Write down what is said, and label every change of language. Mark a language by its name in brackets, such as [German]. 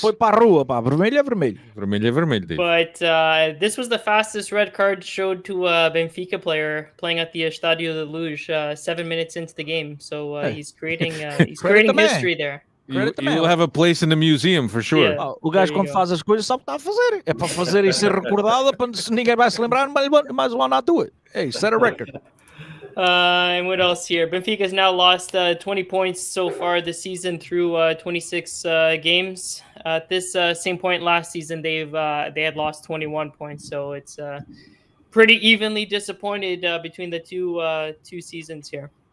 [Portuguese] Foi para a rua, pá. Vermelho é vermelho. Vermelho é vermelho. [English] But this was the fastest red card showed to a Benfica player playing at the Estádio da Luz 7 minutes into the game. So he's creating history there. You will have a place in the museum for sure. Yeah. [Portuguese] O gajo quando faz as coisas sabe o que está a fazer. É para fazer e ser recordado, para ninguém vai se lembrar, mas [English] why not do it? Hey, set a record. And what else here? Benfica has now lost 20 points so far this season through 26 games. At this same point last season, they had lost 21 points. So it's pretty evenly disappointed between the two seasons here.